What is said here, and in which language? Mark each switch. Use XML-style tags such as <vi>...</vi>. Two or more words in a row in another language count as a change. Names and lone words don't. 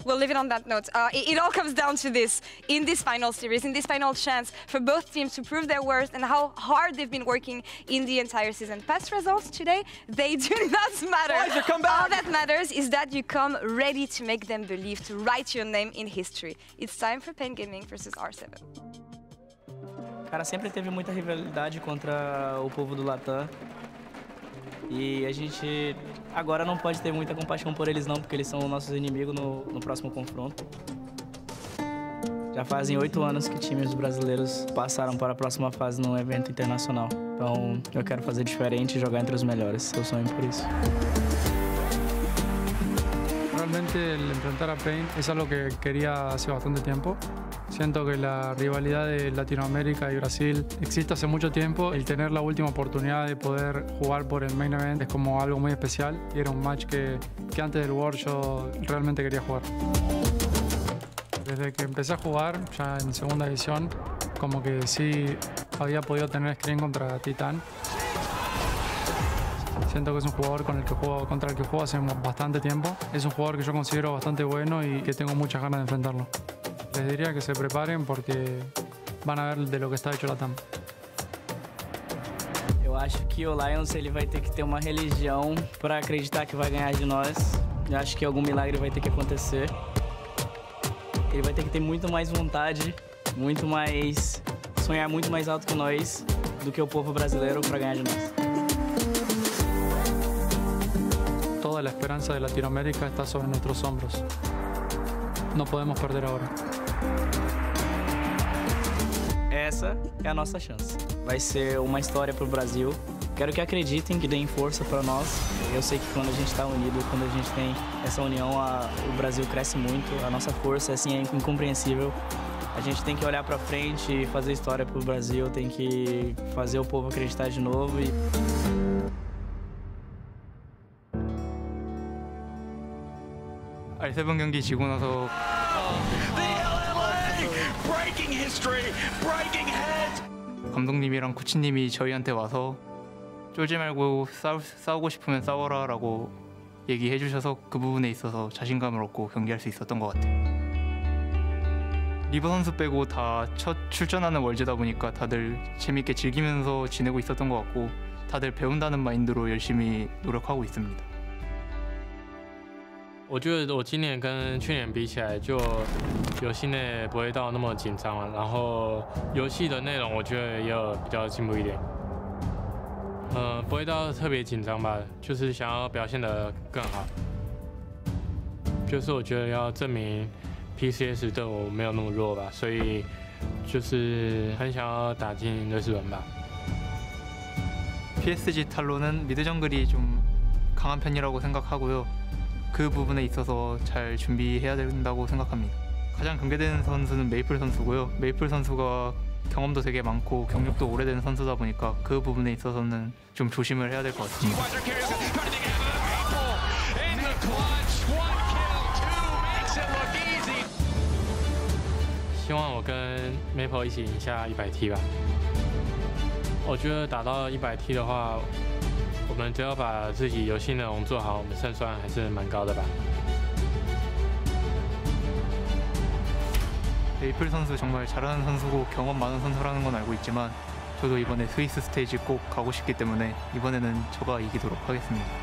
<en>We'll leave it on that note. It all comes down to this. In this final series, in this final chance for both teams to prove their worth and how hard they've been working in the entire season. Past results today, they do not matter. Pfizer, come back. All that matters is that you come ready to make them believe, to write your name in history. It's time for Pain Gaming versus R7.</en> <pt>Cara, sempre teve muita rivalidade contra o povo do Latam. E a gente agora não pode ter muita compaixão por eles não, porque eles são nossos inimigos no próximo confronto. Já fazem 8 anos que times brasileiros passaram para a próxima fase num evento internacional. Então eu quero fazer diferente e jogar entre os melhores. Eu sonho por isso.</pt> <es>Realmente el enfrentar a Pain es algo que quería hace bastante tiempo. Siento que la rivalidad de Latinoamérica y Brasil existe hace mucho tiempo. El tener la última oportunidad de poder jugar por el</es> <en>main event</en> <es>es como algo muy especial. Y era un match que antes del World yo realmente quería jugar. Desde que empecé a jugar, ya en segunda división, como que sí había podido tener screen contra Titán. Siento que es un jugador contra el que juego hace bastante tiempo. Es un jugador que yo considero bastante bueno y que tengo muchas ganas de enfrentarlo. Les diría que se preparen porque van a ver de lo que está hecho Latam.</es> <pt>Eu acho que o Lions ele vai ter que ter uma religião para acreditar que vai ganhar de nós. Eu acho que algum milagre vai ter que acontecer. Ele vai ter que ter muito mais vontade, muito mais sonhar muito mais alto que nós do que o povo brasileiro para ganhar de nós.</pt> <es>Toda la esperanza de Latinoamérica está sobre nuestros hombros. No podemos perder ahora.</es> <pt>Essa é a nossa chance. Vai ser uma história para o Brasil. Quero que acreditem, que deem força para nós. Eu sei que quando a gente está unido, quando a gente tem essa união, o Brasil cresce muito. A nossa força assim, é incompreensível. A gente tem que olhar para frente e fazer história para o Brasil. Tem que fazer o povo acreditar de novo.</pt> <ko>R7 경기 지고 나서 감독님이랑 코치님이 저희한테 와서 쫄지 말고 싸우고 싶으면 싸워라라고 얘기해 주셔서 그 부분에 있어서 자신감을 얻고 경기할 수 있었던 것 같아요. 리버 선수 빼고 다 첫 출전하는 월즈다 보니까 다들 재밌게 즐기면서 지내고 있었던 것 같고 다들 배운다는 마인드로 열심히 노력하고 있습니다.</ko> <zh>我觉得我今年跟去年比起来，就游戏内不会到那么紧张了，然后游戏的内容我觉得也有比较进步一点。不会到特别紧张吧，就是想要表现得更好。就是我觉得要证明 PCS 对我没有那么弱吧，所以就是很想要打进瑞士轮吧。</zh> <ko>PSG 탈론은 미드 정글이 좀 강한 편이라고 생각하고요. 그 부분에 있어서 잘 준비해야 된다고 생각합니다. 가장 경계되는 선수는 메이플 선수고요. 메이플 선수가 경험도 되게 많고 경력도 오래된 선수다 보니까 그 부분에 있어서는 좀 조심을 해야 될 것 같습니다.</ko> <zh>希望我跟 Maple 一起赢下100T 吧。我觉得打到100T 的话，我们只要把自己游戏内容做好，我们胜算还是蛮高的吧。</zh> <ko>메이플 선수 정말 잘하는 선수고 경험 많은 선수라는 건 알고 있지만 저도 이번에 스위스 스테이지 꼭 가고 싶기 때문에 이번에는 저가 이기도록 하겠습니다.</ko>